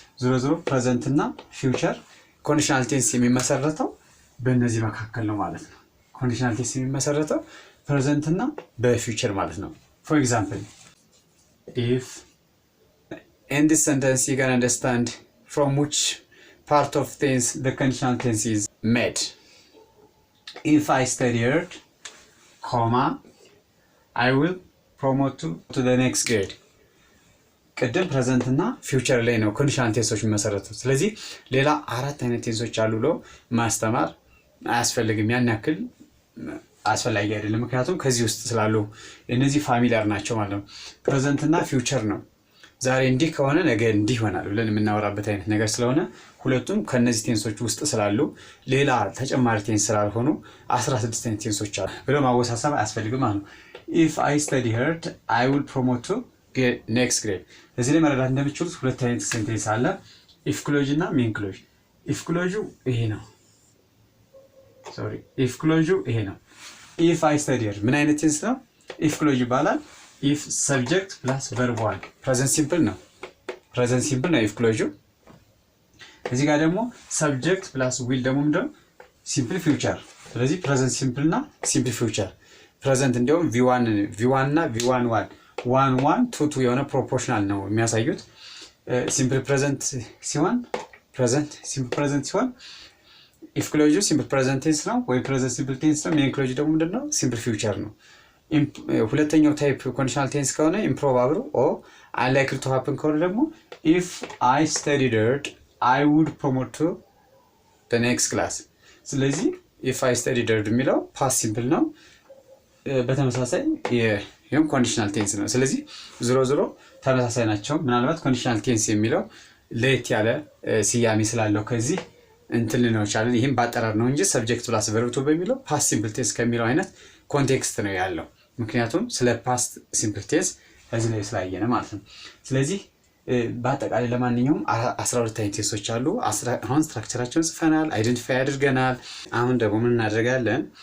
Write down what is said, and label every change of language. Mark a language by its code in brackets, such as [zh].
[am] ዞሮ present እና future conditional tense የሚመሰረተው በእነዚህ መካከል ነው ማለት ነው። [en] conditional tense የሚመሰረተው present እና በfuture ማለት ነው። for example, if in this sentence you can understand from which part of tense the conditional tense is made. If I study hard, comma, I will promote to the next grade. [am] ቀደም ፕሬዘንት እና ፊውቸር ላይ ነው ኮንዲሽናል ቴንሶች የሚመሰረቱት። ስለዚህ ሌላ አራት አይነት ቴንሶች አሉ ብሎ ማስተማር አያስፈልግም። ያን ያክል አስፈላጊ አይደለም። ምክንያቱም ከዚህ ውስጥ ስላሉ እነዚህ ፋሚሊያር ናቸው ማለት ነው። ፕሬዘንት እና ፊውቸር ነው። ዛሬ እንዲህ ከሆነ ነገ እንዲህ ይሆናል ብለን የምናወራበት አይነት ነገር ስለሆነ ሁለቱም ከነዚህ ቴንሶች ውስጥ ስላሉ ሌላ ተጨማሪ ቴንስ ስላልሆኑ 16 አይነት ቴንሶች አሉ ብሎ ማወሳሰብ አያስፈልግም ማለት ነው። [en] if I study hard I will promote to get next grade. [am] እዚህ ላይ መረዳት እንደምትችሉት ሁለት አይነት ሴንቴንስ አለ፣ if clause እና main clause። if clause ይሄ ነው። if clause ይሄ ነው። if I study hard ምን አይነት ቴንስ ነው? if clause ይባላል። if subject plus verb 1 present simple ነው። present simple ነው if clause። እዚህ ጋር ደግሞ subject plus will ደግሞ ምንድነው? simple future። ስለዚህ present simple እና simple future present እንዲያውም v1 እና v11 2 የሆነ ፕሮፖርሽናል ነው የሚያሳዩት። simple present ሲሆን simple present ሲሆን if clause simple present tense ነው ወይ present simple tense ነው። main clause ደግሞ ምንድነው? simple future ነው። ሁለተኛው ታይፕ ኮንዲሽናል ቴንስ ከሆነ improbable or unlikely to happen ከሆነ ደግሞ [en] if I studied hard I would promote to [am] the next class ስለዚህ if I studied የሚለው past simple ነው በተመሳሳይ ይሄም ኮንዲሽናል ቴንስ ነው ስለዚህ ዝሮ ዝሮ ተመሳሳይ ናቸው ምናልባት ኮንዲሽናል ቴንስ የሚለው ለየት ያለ ሲያሚ ስላለው ከዚህ እንትን ነው ይችላል ይሄም ባጠራር ነው እንጂ ሰብጀክት ፕላስ ቨርብ ቱ በሚለው ፓስት ሲምፕል ቴንስ ከሚለው አይነት ኮንቴክስት ነው ያለው ምክንያቱም ስለ ፓስት ሲምፕል ቴንስ እዚህ ላይ ስላየነ ማለት ነው ስለዚህ በአጠቃላይ ለማንኛውም 12 አይነት ቴንሶች አሉ አሁን ስትራክቸራቸውን ጽፈናል አይደንቲፋይ አድርገናል አሁን ደግሞ ምን እናደርጋለን